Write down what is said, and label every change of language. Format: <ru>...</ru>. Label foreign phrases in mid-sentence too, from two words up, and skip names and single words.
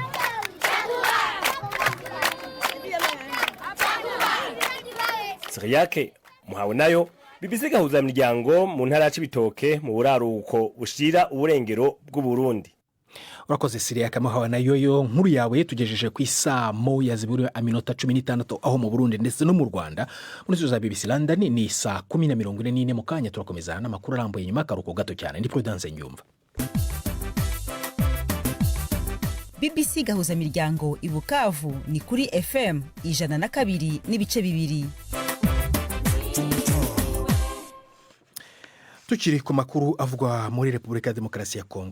<rn>Siriyake muhawe nayo BBC gahuza miryango mu ntara y'Ibitoke mu buraruko bushira uburengero bw'u Burundi. Urakoze Siriyake muhawe nayo yo nkuru yawe tugejeje ku isaa moya ziburiwe aminota 16 aho mu Burundi ndetse no mu Rwanda.</rn> <rw>Muri studio za BBC London ni saa 10:44 mu kanya turakomeza n'amakuru arambuye nyuma karuko gato cyane. Ndi Prudence Nyumva. BBC gahuza miryango i Bukavu ni kuri FM 102.2. Tukiri ku makuru avugwa muri Repubulika ya Demokarasi ya Kongo.</rw>